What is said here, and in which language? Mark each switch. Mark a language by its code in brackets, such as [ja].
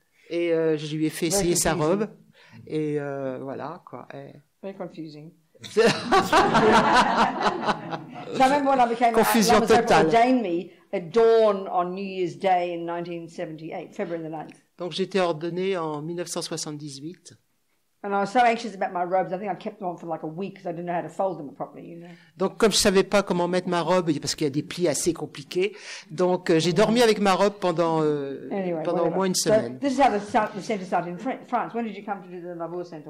[fr] Et je lui ai fait essayer sa robe et voilà quoi. [en] Very confusing. So I remember when I became [fr] Confusion totale. [en] ordained me at dawn on New Year's Day in 1978, February the 9th. [fr] Donc j'étais ordonnée en 1978. [en] And I was so anxious about my robes, I think I kept them on for like a week because I didn't know how to fold them properly, you know. [fr] Donc comme je savais pas comment mettre ma robe parce qu'il y a des plis assez compliqués, donc j'ai dormi avec ma robe pendant au moins une semaine. [en] So this is how the centre started in France. When did you come to do the Lavaux Centre?